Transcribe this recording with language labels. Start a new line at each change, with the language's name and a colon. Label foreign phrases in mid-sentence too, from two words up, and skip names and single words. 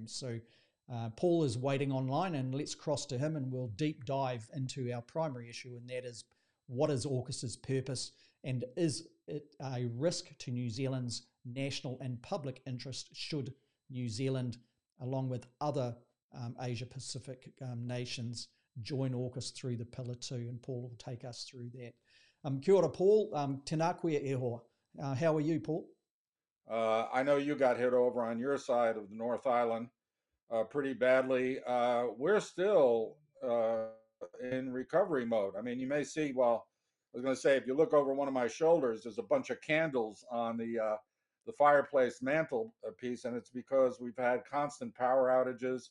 English: So Paul is waiting online, and let's cross to him and we'll deep dive into our primary issue, and that is, what is AUKUS's purpose, and is it a risk to New Zealand's national and public interest should New Zealand, along with other Asia-Pacific nations, join AUKUS through the Pillar 2, and Paul will take us through that.
Māori: Kia ora, Paul. Tēnā koe e hoa.
English: How are you, Paul? I know you got hit over on your side of the North Island pretty badly. We're still in recovery mode. I mean, you may see, well, I was going to say, if you look over one of my shoulders, there's a bunch of candles on the fireplace mantle piece, and it's because we've had constant power outages.